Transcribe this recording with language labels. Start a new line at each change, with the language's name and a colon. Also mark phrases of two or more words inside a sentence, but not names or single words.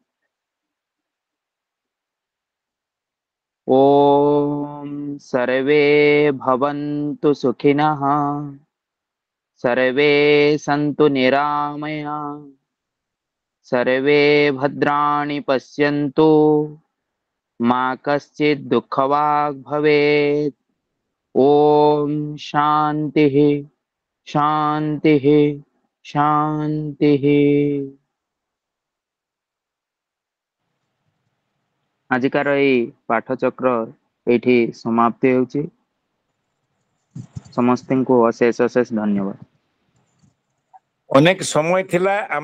Sanskrit: ଓମ୍ ସର୍ବେ ଭବନ୍ତୁ ସୁଖିନଃ, ସର୍ବେ ସନ୍ତୁ ନିରାମୟା, ସର୍ବେ ଭଦ୍ରାଣି ପଶ୍ୟନ୍ତୁ, ମା କଶ୍ଚିତ୍ ଦୁଃଖଭାଗ୍ ଭବେତ୍। ओम शांति शांति शांति।
Odia: ଆଜିକାର ଏଇ ପାଠଚକ୍ର ଏଠି ସମାପ୍ତି ହେଉଛି। समस्तଙ୍କୁ ଅଶେଷ ଅଶେଷ ଧନ୍ୟବାଦ। ଅନେକ ସମୟ ଥିଲା